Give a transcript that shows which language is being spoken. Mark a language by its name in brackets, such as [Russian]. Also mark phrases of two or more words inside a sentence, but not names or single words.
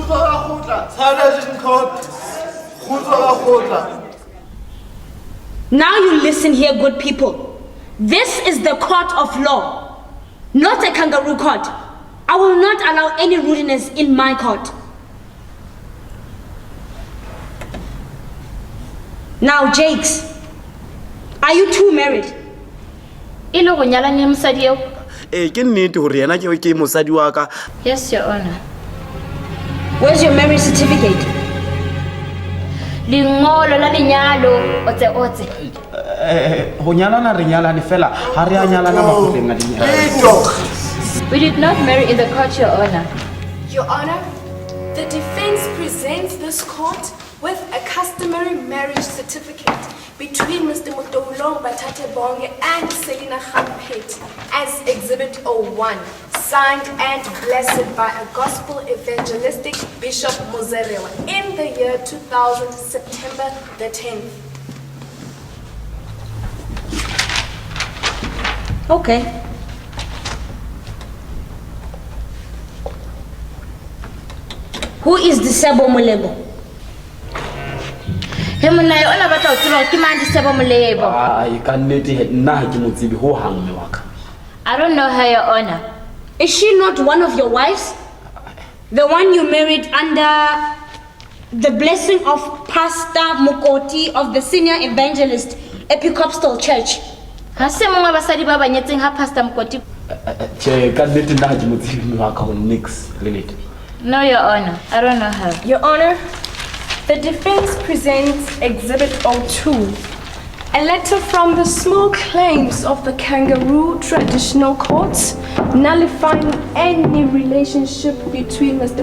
[English] Now you listen here, good people. This is the court of law, not a kangaroo court. I will not allow any rudeness in my court. Now, Jakes, are you two married? [Southern Sotho] Ke nnete hore yena ke mosadi wa ka. [English] Yes, Your Honor. Where's your marriage certificate? [Southern Sotho] Lingolo la lenyalo otse. Ho nyalana re nyalane fela ha re a nyalana makotleng a dinyalo. [English] We did not marry in the court, Your Honor. Your Honor, the defense presents this court with a customary marriage certificate between Mr. Motoulong Batate Bonge and Selina Khampet as Exhibit 01, signed and blessed by a gospel evangelistic Bishop Mozerewa in the year 2000, September the 10th. Okay. Who is Disebo Molebo? [Southern Sotho] He monna yo ona batla o tseba ke mang Disebo Molebo. Ka nnete nna ha ke mo tsebe ho hang mme wa ka. [English] I don't know her, Your Honor. Is she not one of your wives? The one you married under the blessing of Pastor Mokoti of the Senior Evangelist Episcopal Church. [Southern Sotho] Ha se mongwe basadi ba banyetseng ha Pastor Mokoti. Ka nnete nna ha ke mo tsebe mme wa ka ho nix lelete. [English] No, Your Honor. I don't know her. Your Honor, the defense presents Exhibit 02, a letter from the small claims of the Kangaroo Traditional Courts, nullifying any relationship between Mr.